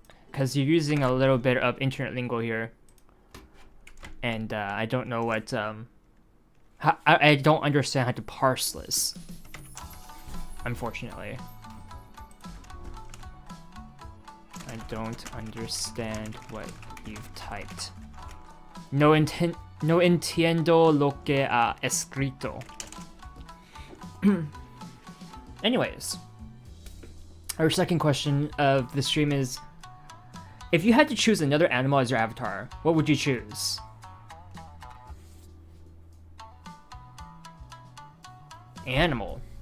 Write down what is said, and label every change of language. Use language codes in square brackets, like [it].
[en] Because you're using a little bit of internet lingo here. And I don't know what I don't understand how to parse this, unfortunately. I don't understand what you've typed. [es] No entiendo lo que ha escrito. [en] Anyways, our second question of the stream is, if you had to choose another animal as your avatar, what would you choose? Animal.